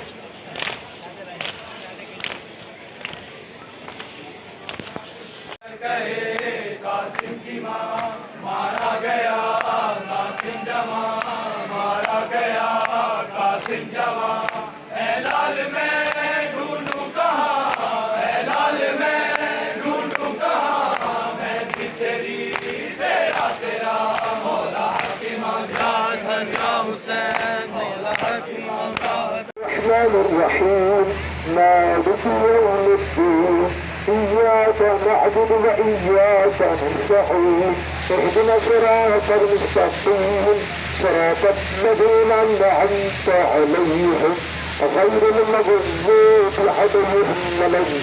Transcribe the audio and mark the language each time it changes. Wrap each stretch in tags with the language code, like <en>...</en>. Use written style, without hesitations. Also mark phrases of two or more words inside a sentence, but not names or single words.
<ur>گئے قاسم کی ماں مارا گیا قاسم جما مارا گیا قاسم جما اے لال میں ڈھونڈوں کہاں اے لال میں ڈھونڈوں کہاں میں بھی تیری تیرا مولا حق امام یا حسن یا حسین مولا حق امام یا हसन या हुसैन मौला हक इमाम या</ur> <ar>الرحمن الرحيم مالك يوم الدين إياك نعبد وإياك نستعين اهدنا الصراط المستقيم صراط الذين أنعمت عليهم غير المغضوب عليهم ولا</ar>